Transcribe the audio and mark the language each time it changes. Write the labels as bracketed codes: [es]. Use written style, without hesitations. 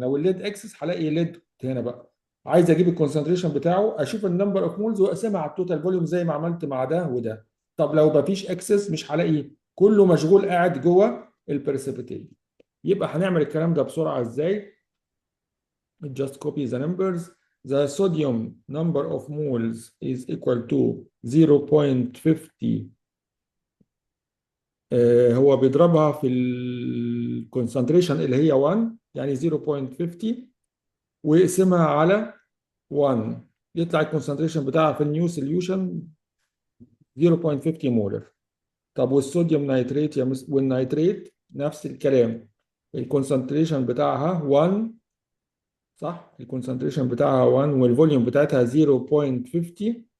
[ar] لو الليد اكسس هلاقي ليد هنا بقى. عايز اجيب الكونسنتريشن بتاعه اشوف النمبر اوف مولز واقسمها على التوتال فوليوم زي ما عملت مع ده وده. طب لو مفيش اكسس مش هلاقي، كله مشغول قاعد جوه البريسيبيتيت. يبقى هنعمل الكلام ده بسرعه ازاي؟ [en] just copy the numbers. The sodium number of moles is equal to 0.50. [ar] هو بيضربها في الكونسنتريشن اللي هي 1 يعني 0.50 ويقسمها على 1 يطلع الكونسنتريشن بتاعها في النيو سوليوشن 0.50 مولر. طب والصوديوم نيتريت والنيتريت نفس الكلام، الكونسنتريشن بتاعها 1 صح؟ الكونسنتريشن بتاعها 1 والفوليوم بتاعتها 0.50